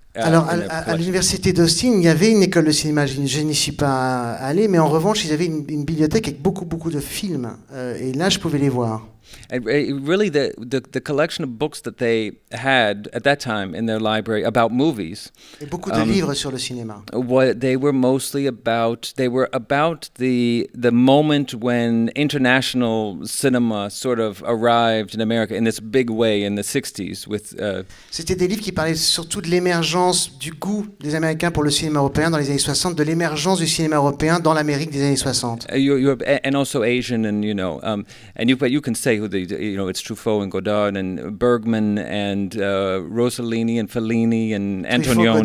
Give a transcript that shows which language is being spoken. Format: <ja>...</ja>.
<fr>Alors, à l'université d'Austin, il y avait une école de cinéma. Je n'y suis pas allé, mais en revanche, ils avaient une bibliothèque avec beaucoup, beaucoup de films. Et là, je pouvais les voir.</fr> <en>And really, the collection of books that they had at that time in their library about movies.</en> <fr>Et beaucoup de livres sur le cinéma.</fr> <en>What they were mostly about, the moment when international cinema sort of arrived in America in this big way in the 60s with.</en> <fr>C'était des livres qui parlaient surtout de l'émergence du goût des Américains pour le cinéma européen dans les années 60, de l'émergence du cinéma européen dans l'Amérique des années 60.</fr> <en>And also Asian, and but you can say who it's Truffaut and Godard and Bergman and Rossellini and Fellini and Antonioni.</en>